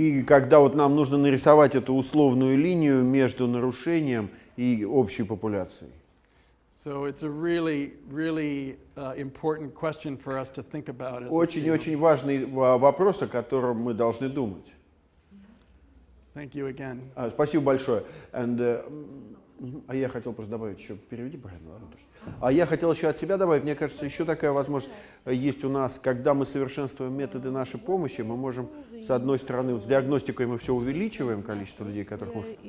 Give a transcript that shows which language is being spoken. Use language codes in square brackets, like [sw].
[ru] И когда вот нам нужно нарисовать эту условную линию между нарушением и общей популяцией. [en] So it's a really important question for us to think about as a field. [ru] Очень-очень важный вопрос, о котором мы должны думать. [en] Thank you again. [ru] Спасибо большое. And А я хотел просто добавить еще, переведи, правильно, ладно, тоже. А я хотел еще от себя добавить, мне кажется, еще такая возможность есть у нас, когда мы совершенствуем методы нашей помощи, мы можем, с одной стороны, вот с диагностикой мы все увеличиваем количество людей, которых мы